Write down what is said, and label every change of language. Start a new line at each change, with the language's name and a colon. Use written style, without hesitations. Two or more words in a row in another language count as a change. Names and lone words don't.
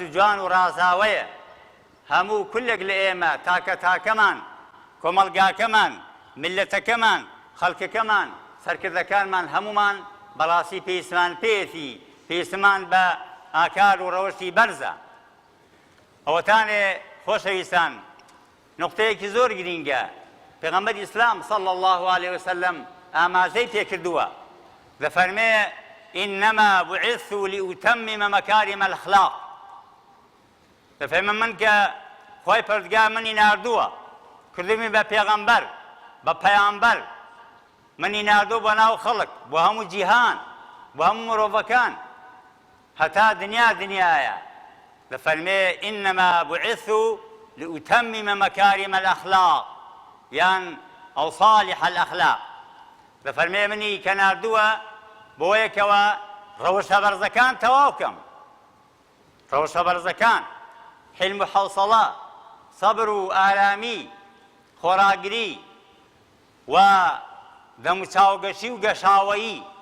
Central Kurdish: جوان و ڕازاوەیە هەموو کولێک لە ئێمە تاکە تاکەمان کۆمەڵگاکەمان ملەتەکەمان خەڵکەکەمان سەرکردەکانمان هەمومان بەڕاستی پێویستمان پێێتی پێویستمان بە ئاکار و ڕەوشی بەرزە ئەوەتانێ خۆشەویستان نقطەیەکی زۆر گرینگە پێغەمبەری ئیسلام
Arabic: صلی الله عليه وسلم
Central Kurdish: ئاماژەی پێکردووە دەفەرمێ
Arabic: إنما بعثت لأتمم مكارم الأخلاق
Central Kurdish: دەفەرمێ من کە خۆی پەروەردگار منی ناردووە کردومی بە پێغەمبەر بە پەیامبەر منی ناردووە بۆ ناو خەڵک بۆ هەموو جیهان بۆ هەموو مرۆڤەکان هەتا دنیایە دەفەرمێ
Arabic: إنما بعثت لأتمم مكارم الأخلاق
Central Kurdish: یان ئەو
Arabic: صالح الأخلاق
Central Kurdish: دەفەرمێ منی کە ناردووە بۆیەکەوە ڕەوشە بەرزەکان تەواو بکەم ڕەوشە بەرزەکان حلم و حەوسەڵە سەبر و ئارامی خۆراگری و دەم و چاوگەشی و گەشاوەیی